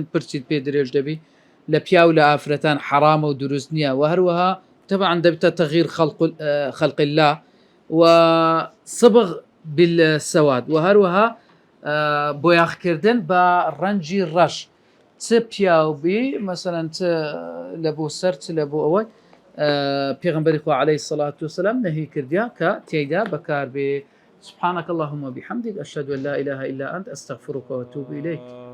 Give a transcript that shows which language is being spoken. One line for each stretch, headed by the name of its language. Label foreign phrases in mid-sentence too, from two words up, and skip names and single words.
Central Kurdish: پرچیت پێ درێژ دەبی لە پیا و لە ئافرەتان حرامە و دروست نییە و هەروەها طبعا دەبتە
Arabic: تەغییر خەلق الله و صبغ بالسواد
Central Kurdish: و هەروەها بۆیاخکردن بە ڕەنجی ڕەش چ پیاوبی مەسەلەن چ لە بۆ سەر چ لە بۆ ئەوەی پێغەمبەری خوا
Arabic: عەلەیهی سەڵات وسەلام
Central Kurdish: نەهی کردیا کە تێیدا بەکاربێ
Arabic: سبحانك اللهم وبحمدك أشهد أن لا إله إلا أنت أستغفرك وأتوب إليك